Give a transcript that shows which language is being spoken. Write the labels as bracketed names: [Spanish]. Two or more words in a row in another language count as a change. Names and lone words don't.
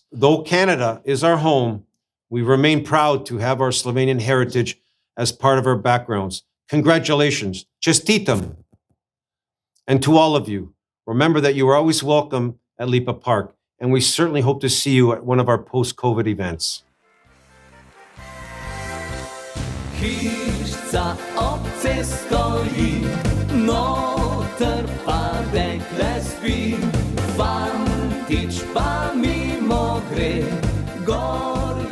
[English] Though Canada is our home, we remain proud to have our Slovenian heritage as part of our backgrounds. Congratulations, čestitam. And to all of you, remember that you are always welcome at Lipa Park, and we certainly hope to see you at one of our post-COVID events. [Slovenian] Hišca ob cestoji, noter pa dekle spi, fantič pa mimo gre, gor